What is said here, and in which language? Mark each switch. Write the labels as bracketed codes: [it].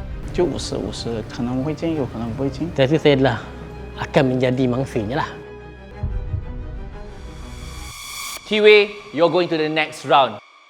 [zh] 就50-50，可能会进，有可能不会进。 [id] Saya rasa saya adalah akan menjadi mangsanya lah. [en] T-Way, you're going to the next round.